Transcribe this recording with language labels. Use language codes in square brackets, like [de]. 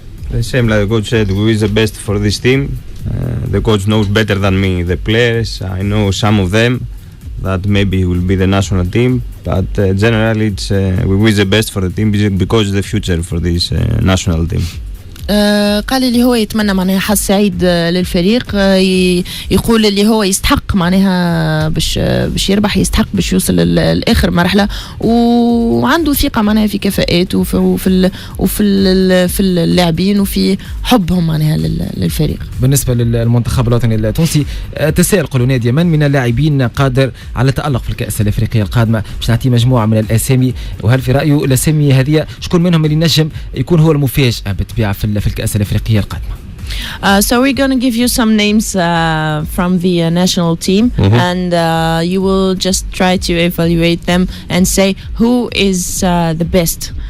[en] The same like the coach said, we is the best for this team. The coach knows better than me the players. I know some of them that maybe will be the national team, but generally it's we wish the best for the team because the future for this national team. [ar] قال اللي هو يتمنى معناها حظ سعيد للفريق، يقول اللي هو يستحق معناها باش يربح، يستحق باش يوصل لاخر مرحله، وعنده ثقه معناها في كفاءاته وفي اللاعبين وفي حبهم معناها للفريق. بالنسبه للمنتخب الوطني التونسي تساءل قالوا نادي من اللاعبين قادر على التالق في الكأس الافريقيه القادمه؟ باش نعطي مجموعه من الاسامي، وهل في رايه الاسامي هذه شكون منهم اللي نجم يكون هو المفاجاه بالطبيعه في الكأس الافريقيه القادمه؟ [en] So we're going to give you some names from the national team, and you will just try to evaluate them and say who is the best.